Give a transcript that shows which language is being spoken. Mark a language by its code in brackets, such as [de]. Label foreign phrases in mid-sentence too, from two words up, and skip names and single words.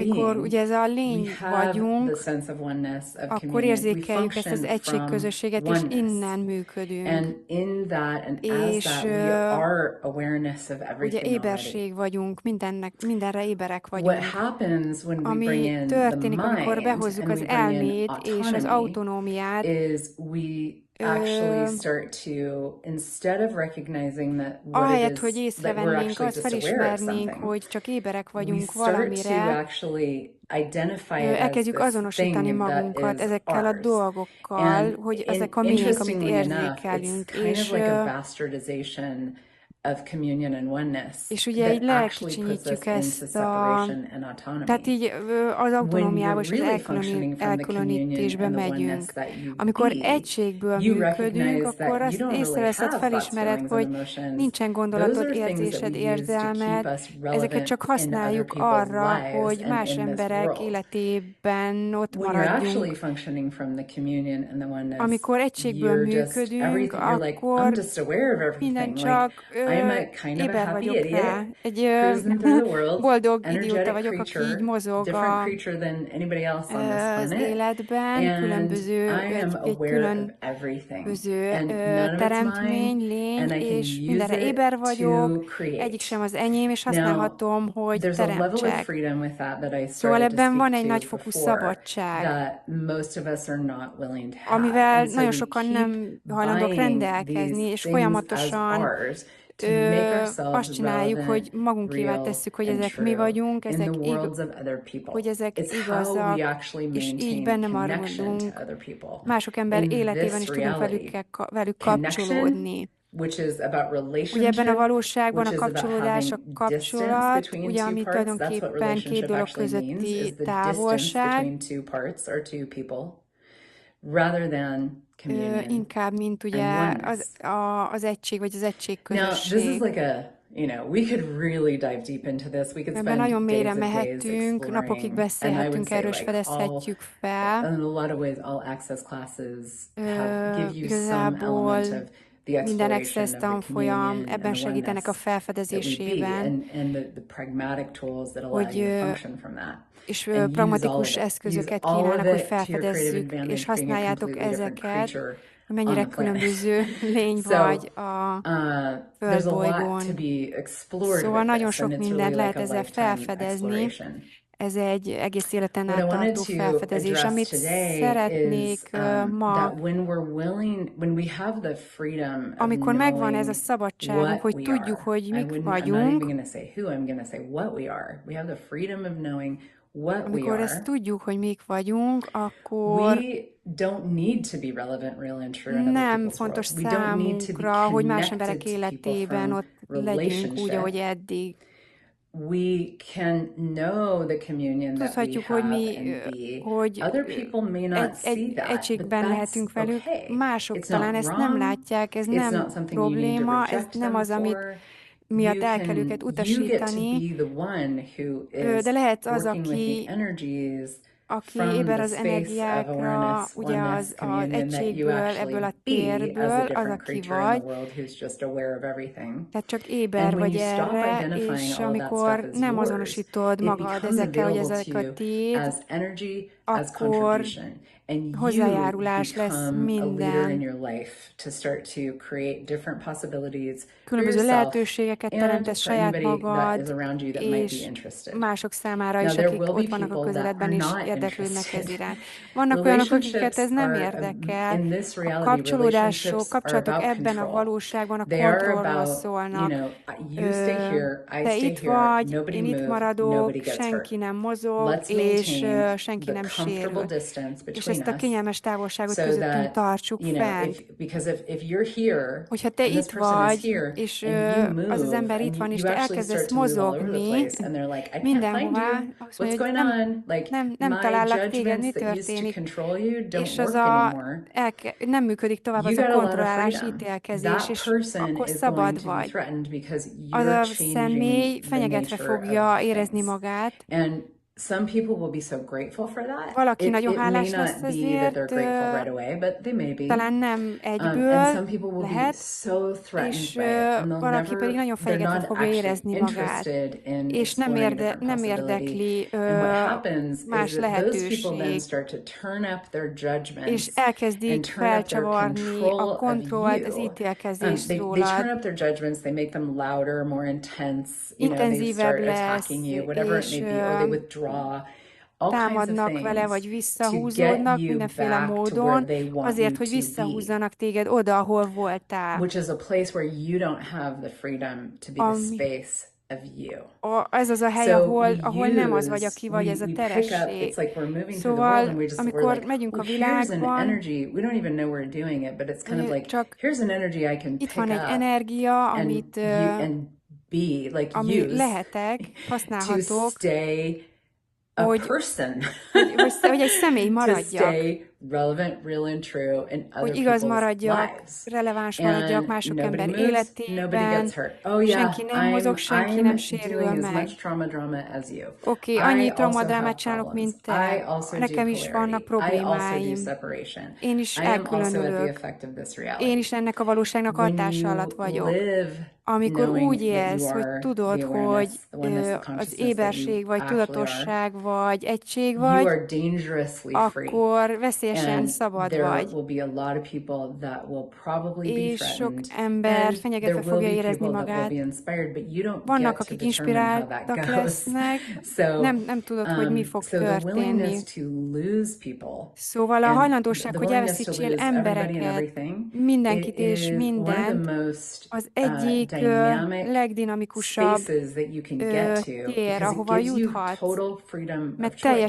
[hu] Amikor [en] being, [hu] ugye ez a [en] we [hu] lény [en] have the [hu] vagyunk, [en] sense of oneness, of [hu] akkor [en] communion. We [hu] érzékeljük ezt az [en] function from [hu] egységközösséget, és [en] oneness. [hu] innen működünk. [en] And in that, and as [hu] És [en] that, we are awareness of [hu] ugye [en] everything already. [hu] éberség vagyunk, mindenre éberek [en] What [hu] vagyunk. [en] happens when we bring [hu] Ami [en] in the [hu] történik, amikor [en] mind [hu] behozzuk [en] and [hu] az [en] we bring in [hu] elmét és az [en] autonomy [hu] autonómiát, [en] is we actually start to, instead of recognizing that what it [hu] ahelyett, hogy [en] is, that we're [hu] észrevennénk, [en] actually [hu] azt [en] just aware of [hu] felismernénk, [en] something, [hu] hogy csak éberek [en] we [hu] vagyunk [en] start to [hu] valamire, [en] actually identify it as [hu] elkezdjük [en] this [hu] azonosítani [en] thing that [hu] magunkat [en] is [hu] ezekkel a [en] ours. [hu] dolgokkal, [en] And [hu] hogy ezek a miénk, amit [en] interestingly enough, it's [hu] érzékelünk, [en] kind of like a bastardization of communion and oneness [hu] és ugye így [en] that actually puts us [hu] lekicsinyítjük [en] into [hu] ezt a... [en] separation and [hu] Tehát [en] autonomy. [hu] így az [en] When [hu] autonómiába [en] you're [hu] és az [en] really functioning from the communion [hu] elkülönítésbe [en] and the oneness [hu] megyünk. [en] that you [hu] Amikor [en] be, [hu] egységből [en] you [hu] működünk, [en] recognize [hu] akkor [en] that you [hu] azt [en] don't really [hu] észreveszed, [en] have thoughts, [hu] felismered, [en] feelings, and [hu] hogy [en] emotions. [hu] nincsen [en] Those [hu] gondolatod, [en] are things that we [hu] érzésed, [en] use to keep [hu] érzelmed, [en] us [hu] ezeket [en] relevant [hu] csak [en] in other [hu] használjuk [en] people's [hu] arra, [en] lives [hu] hogy [en] and [hu] más [en] in this [hu] emberek [en] world. [hu] életében ott [en] When you're actually [hu] maradjunk. [en] functioning from the communion and the oneness, [hu] Amikor egységből [en] you're just [hu] működünk, [en] everything. You're like, I'm [hu] akkor [en] just aware of [hu] minden [en] everything. Like, [hu] csak [en] I'm a kind of a [hu] éber [en] happy [hu] vagyok rá. [en] idiot [hu] Egy [en] cruising through the world, [hu] boldog idióta [en] energetic [hu] vagyok, aki így [en] creature, [hu] mozog [en] different creature than anybody else on this [hu] az [en] planet, [hu] életben, [en] and [hu] különböző, [en] I am [hu] egy [en] aware of everything, [hu] különböző [en] and none of it's mine, [hu] teremtmény, lény, [en] and I can [hu] és [en] use [hu] mindenre [en] it [hu] éber vagyok, [en] to [hu] egyik [en] create. [hu] sem az enyém, és [en] Now, [hu] használhatom, hogy [en] there's a level of [hu] teremtsek. [en] freedom with that I [hu] Szóval [en] started to [hu] ebben van [en] speak [hu] egy [en] to [hu] nagyfokú [en] before [hu] szabadság, [en] that most of us are not willing to have. [hu] amivel [en] And so [hu] nagyon [en] we [hu] sokan [en] keep [hu] nem hajlandók [en] buying [hu] rendelkezni, [en] these [hu] és [en] things as [hu] folyamatosan [en] ours to make [hu] azt [en] ourselves [hu] csináljuk, hogy [en] relevant, [hu] magunkévá [en] real, [hu] tesszük, hogy [en] and [hu] ezek mi [en] true [hu] vagyunk, [en] in the worlds of other [hu] hogy [en] people. [hu] ezek [en] It's how we [hu] igazak, [en] actually [hu] és így [en] maintain [hu] benne [en] connection to [hu] maradunk [en] other people. [hu] mások ember [en] In [hu] életében, [en] this [hu] és tudunk [en] reality, [hu] velük [en] connection, [hu] kapcsolódni. [en] which is about [hu] Ugye ebben a [en] relationship, [hu] valóságban [en] which [hu] a [en] is about [hu] kapcsolódás, a [en] having distance [hu] kapcsolat, [en] between [hu] ugye [en] two [hu] ami [en] parts. That's what [hu] tulajdonképpen két [en] relationship [hu] dolog [en] actually means, is [hu] közötti [en] the distance [hu] távolság, [en] between two parts or two people, rather than communion [hu] inkább, mint [en] and [hu] ugye [en] oneness. [hu] az egység, vagy az [en] Now, this is [hu] egységközösség. [en] like we could really dive deep into this. We could [hu] Ebben nagyon [en] spend [hu] mélyre [en] days of days [hu] mehetünk, napokig [en] exploring, and I would [hu] beszélhetünk [en] say [hu] erről, és fedezhetjük fel. [en] in a lot of ways, all access classes give you some [hu] Igazából [en] element of the [hu] minden [en] exploration [hu] access [en] of the [hu] tanfolyam [en] communion [hu] ebben [en] and the [hu] segítenek a [en] oneness that we be, [hu] felfedezésében, [en] and the pragmatic tools that allow [hu] hogy [en] you to function from that. [hu] és [en] And use all of [hu] pragmatikus [en] it. Use [hu] eszközöket [en] all of [hu] kínálnak, hogy [en] it to your creative [hu] felfedezzük, [en] advantage, [hu] és [en] being a [hu] használjátok [en] completely different [hu] ezeket, [en] creature [hu] mennyire [en] on the planet. [hu] különböző lény [en] So, [hu] vagy a [en] there's a lot to [hu] földbolygón. [en] be explored [hu] Szóval [en] with [hu] nagyon [en] this, and [hu] sok [en] it's [hu] mindent [en] really [hu] lehet [en] like a [hu] ezzel [en] lifetime [hu] felfedezni. [en] exploration. [hu] Ez egy egész életen [en] What I [hu] át [en] wanted [hu] tartó [en] to [hu] felfedezés. [en] address [hu] Amit [en] today [hu] szeretnék [en] is [hu] ma, [en] that when we have the freedom of [hu] amikor megvan ez a [en] knowing [hu] szabadságunk, [en] what [hu] hogy [en] we [hu] tudjuk, [en] are, [hu] hogy mik [en] I'm not even [hu] vagyunk, [en] going to say who, I'm going to say what we are. We have the freedom of knowing what we [hu] amikor ezt [en] are. [hu] tudjuk, hogy mik vagyunk, akkor [en] We don't need to be relevant, real, and true in other [hu] nem [en] people's [hu] fontos [en] world. We don't need to be [hu] számunkra, hogy más emberek [en] connected to people [hu] életében [en] from [hu] ott legyünk úgy, ahogy [en] relationship. [hu] eddig. [en] We can know the communion that we [hu] Tudhatjuk, hogy [en] have [hu] mi, [en] and be. [hu] hogy [en] Other people may not see that, but [hu] egységben [en] that's [hu] lehetünk velük, [en] okay. [hu] mások [en] It's [hu] talán [en] not [hu] ezt nem [en] wrong. [hu] látják, ez [en] It's [hu] nem [en] not something you need to [hu] probléma, ez [en] reject [hu] nem [en] them [hu] az, amit [en] for. [hu] miatt el kell őket [en] You get to [hu] utasítani, [en] be the one who is [hu] de lehet az, [en] working with [hu] aki [en] the energies [hu] aki [en] from [hu] éber [en] the [hu] az [en] space of [hu] energiákra, [en] awareness, [hu] ugye [en] oneness, [hu] az [en] communion, that you [hu] egységből, ebből [en] actually [hu] a [en] be as a [hu] térből, az, [en] different [hu] aki [en] creature in [hu] vagy, [en] the world who's just aware of everything. [hu] tehát csak [en] And [hu] éber [en] when [hu] vagy [en] you stop [hu] erre, [en] identifying [hu] és [en] all of that [hu] amikor [en] stuff as [hu] nem [en] yours, [hu] azonosítod [en] it [hu] magad [en] becomes [hu] ezekkel, hogy [en] available [hu] ezek [en] to [hu] a [en] you [hu] tiéd, [en] as energy, as [hu] akkor [en] contribution. And you [hu] hozzájárulás lesz [en] become a leader in [hu] minden. [en] your life to start to create different possibilities for [hu] Különböző [en] yourself [hu] lehetőségeket [en] and [hu] teremtesz [en] for [hu] saját [en] anybody that is [hu] magad, [en] around you that might be [hu] és [en] interested. [hu] mások számára [en] Now, [hu] is, [en] there [hu] akik [en] will be [hu] ott vannak a [en] people that [hu] közeledben, [en] are [hu] és [en] not [hu] érdeklődnek ez [en] interested. [hu] iránt. Vannak olyanok, akiket [en] Relationships [hu] ez nem [en] are, [hu] érdekel. [en] in this [hu] A [en] reality, [hu] kapcsolódások, [en] relationships are [hu] kapcsolatok [en] about [hu] ebben a [en] control. [hu] valóságban a [en] They are [hu] kontrollról [en] about, [hu] szólnak. [en] you stay here, I [hu] Te [en] stay [hu] itt [en] here, [hu] vagy, [en] nobody [hu] én itt [en] move, [hu] maradok, [en] nobody gets [hu] senki [en] hurt. [hu] nem mozog, [en] Let's [hu] és [en] maintain [hu] senki [en] the [hu] nem [en] comfortable [hu] sérül. [en] distance [hu] És [en] between [hu] ezt a [en] us [hu] kényelmes távolságot [en] so [hu] közöttünk [en] that, [hu] tartsuk fenn. [en] because if you're here [hu] Hogyha te [en] and this [hu] itt [en] person is [hu] vagy, [en] here [hu] és [en] and you [hu] az [en] move [hu] ember [en] and [hu] itt van, és [en] you [hu] te [en] actually start [hu] elkezdesz [en] to move all over the [hu] mozogni [en] place and they're like, I can't find [hu] mindenhová, [en] you, [hu] azt [en] what's [hu] mondja, hogy [en] going on? Like [hu] nem [en] my [hu] találok téged, mi [en] judgments that used to [hu] történik, [en] control you don't [hu] és az [en] work [hu] a, [en] anymore. [hu] nem működik tovább [en] You [hu] az a [en] got a lot of [hu] kontrollálás, [en] freedom. [hu] ítélkezés, [en] That [hu] és [en] person [hu] akkor [en] is going [hu] szabad [en] to be [hu] vagy. [en] threatened because [hu] Az [en] you're [hu] a [en] changing [hu] személy [en] the [hu] fenyegetve [en] nature [hu] fogja [en] of [hu] érezni [en] things. [hu] magát, [en] And some people will be so grateful for that. [hu] Valaki nagyon [en] It may [hu] hálás lesz [en] not be that [hu] ezért, [en] they're grateful right away, but they may be. [hu] talán nem [en] And [hu] egyből, [en] some people will be [hu] lehet, [en] so threatened [hu] és [en] by it, and [hu] valaki pedig nagyon [en] they're [hu] fenyegetve [en] not [hu] fogja [en] actually [hu] érezni magát, [en] interested in [hu] és [en] exploring a different [hu] nem [en] possibility. [hu] érdekli [en] And what happens is [hu] más [en] that those people then [hu] lehetőség, [en] start to turn up their [hu] és [en] judgments and [hu] elkezdik [en] turn up their [hu] felcsavarni a [en] control of [hu] kontrollt, az [en] you. [hu] ítélkezést [en] They turn [hu] rólad, [en] up their judgments, they make them louder, more intense, they [hu] intenzívebb [en] start attacking [hu] lesz, [en] you, whatever it [hu] és [en] may be, or they withdraw, all kinds of [hu] támadnak vele, [en] things [hu] vagy [en] to get [hu] visszahúzódnak [en] you [hu] mindenféle [en] back to where [hu] módon, [en] they want [hu] azért, [en] you [hu] hogy [en] to be, [hu] visszahúzzanak téged oda, ahol voltál. [en] which is a place where you don't have the freedom to be the [hu] Ami, [en] space of you. [hu] ez az a hely, [en] So [hu] ahol nem az vagy, aki vagy, ez a [en] we pick up, it's [hu] teresség. [en] like we're moving through the world and [hu] Szóval, [en] we're [hu] amikor [en] like, [hu] megyünk a [en] oh, here's an [hu] világban, [en] energy. We don't even know we're doing it, but it's kind of [hu] hogy [en] like, [hu] csak [en] here's an energy I can [hu] itt [en] pick [hu] van egy [en] up [hu] energia, [en] and be, like [hu] ami [en] use [hu] lehetek, [en] to [hu] használhatok, [en] stay a [hu] hogy, [en] person, [hu] hogy egy személy [en] to [hu] maradjak, [en] stay relevant, real and true in other [hu] hogy igaz [en] people's [hu] maradjak, [en] lives. [hu] releváns maradjak [en] And [hu] mások [en] nobody [hu] ember [en] moves, nobody gets [hu] életében, [en] hurt. Oh yeah, [hu] senki nem mozog, senki nem [en] I'm [hu] sérül [en] doing as [hu] meg. [en] much drama as you. [hu] Oké, [en] I [hu] annyi [en] also [hu] traumadrámát [en] have [hu] csinálok, [en] problems. [hu] mint [en] I [hu] te. [en] also do [hu] Nekem is vannak [en] polarity. I also do [hu] problémáim. [en] separation. [hu] Én is [en] I am also at the [hu] elkülönülök. [en] effect of this [hu] Én [en] reality. [hu] is ennek a valóságnak [en] When [hu] hatása alatt [en] you [hu] vagyok. [en] live [hu] Amikor úgy [en] knowing that you [hu] élsz, hogy [en] are [hu] tudod, [en] the [hu] hogy [en] awareness, the oneness, the [hu] az [en] consciousness that you [hu] éberség, vagy [en] actually are, [hu] tudatosság, vagy egység [en] you [hu] vagy, [en] are dangerously free. [hu] akkor veszélyesen [en] And [hu] szabad [en] there [hu] vagy. [en] will be a lot of people that will probably be [hu] És sok [en] threatened, [hu] ember [en] and [hu] fenyegetve [en] there will [hu] fogja [en] be [hu] érezni [en] people that will [hu] magát. [en] be inspired, but you don't [hu] Vannak, [en] get to [hu] akik [en] determine how that [hu] inspiráltak [en] goes. [hu] lesznek, [en] So, [hu] nem tudod, hogy mi fog [en] so the [hu] történni. [en] willingness to lose people [hu] Szóval a [en] and [hu] hajlandóság, [en] the [hu] hogy [en] willingness to [hu] elveszítsél [en] lose everybody and [hu] embereket, [en] everything, [hu] mindenkit [en] it [hu] és [en] is one of the [hu] mindent, [en] most [hu] az egyik [en] dynamic [hu] legdinamikusabb [en] spaces that you can get to, [hu] tér, [en] because it [hu] ahova [en] gives you [hu] juthatsz, [en] total freedom of [hu] mert teljes